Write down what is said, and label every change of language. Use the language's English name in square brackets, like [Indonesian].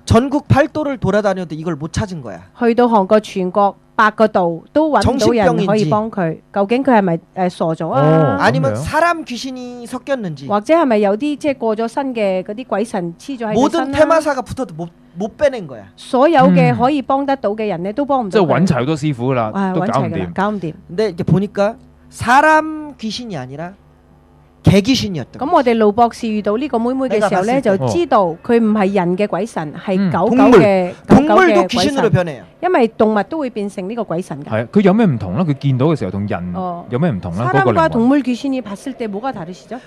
[Korean] 전국 팔도를 돌아다녀도 이걸 못 찾은 거야. [Cantonese] 去到韓國全國100個度都揾唔到人可以幫佢，究竟佢係咪傻咗啊？ [Korean] 아니면 사람 귀신이 섞였는지 [Cantonese] 或者係咪有啲即係過咗身嘅嗰啲鬼神黐咗喺佢身 [Korean] 모든 테마사가 붙어도 못 빼낸 거야. [Cantonese] 所有嘅可以幫得到嘅人咧都幫唔到。即係揾齊好多師傅啦，都搞唔掂。搞唔掂。 [Korean] 근데 이제 보니까 사람 귀신이 아니라 개 귀신이었던. [Cantonese] 咁我哋盧博士遇到呢個妹妹嘅時候咧，就知道佢唔係人嘅鬼神，係狗嘅鬼神。因為動物都會變成呢個鬼神㗎。係，佢有咩唔同咧？佢見到嘅時候同人有咩唔同咧？嗰個靈魂。 [Korean] 사람과 동물 귀신이 봤을 때 뭐가 다르시죠?